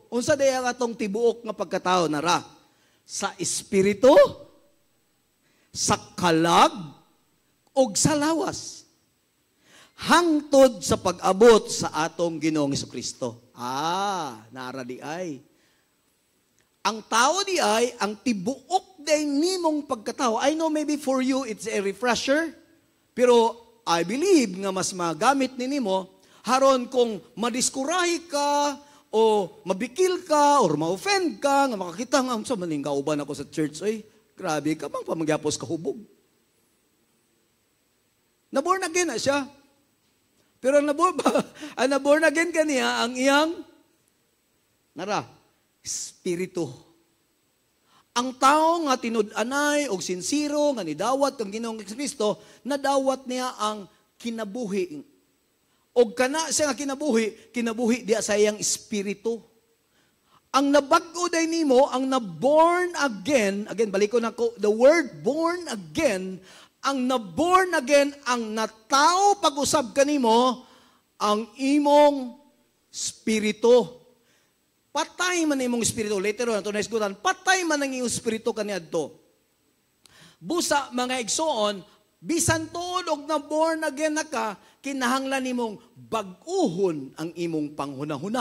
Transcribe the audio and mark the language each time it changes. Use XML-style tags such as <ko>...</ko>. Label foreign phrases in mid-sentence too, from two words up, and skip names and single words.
<ceb>Unsa daya katong tibuok nga pagkatao nara? Sa espiritu, sa kalag, o sa lawas. Hangtod sa pag-abot sa atong Ginoong Jesucristo. Nara di ay. Ang tao di ay, ang tibuok day nimong pagkatao.</ceb> <en>I know maybe for you it's a refresher,</en> <ceb>pero</ceb> <en>I believe</en> <ceb>nga mas magamit ni nimo haron kung madiskurahi ka, o mabikil ka, or ma-offend ka, nga makakita nga, so maning kauban ako sa church, ay, grabe ka bang pamagyapos kahubog. Na-</ceb> <en>born again</en> <ceb>na siya. Pero na-</ceb> <en>born again</en> <ceb>ka niya, ang iyang, espiritu. Ang tao nga tinud-anay, o sinsiro, nga nidawat kang Ginoong Kristo, nadawat niya ang kinabuhi. O kana siya nga kinabuhi diya sa iyang espiritu. Ang nabag-o day nimo, ang na-</ceb> <en>born again,</en> <ceb>balik ko na ko,</ceb> <en>the word born again,</en> <ceb>ang na-born again, ang natao pag-usab kanimo, ang imong espiritu. Patay man imong espiritu.</ceb> <en>Later on,</en> <ceb>ito na isgutan, patay man ang iyong espiritu kaniadto. Busa, mga igsoon, bisan tuod og na-</ceb> <en>born again</en> <ceb>na ka, kinahanglan nimong bag-uhon ang imong panghunahuna.</ceb>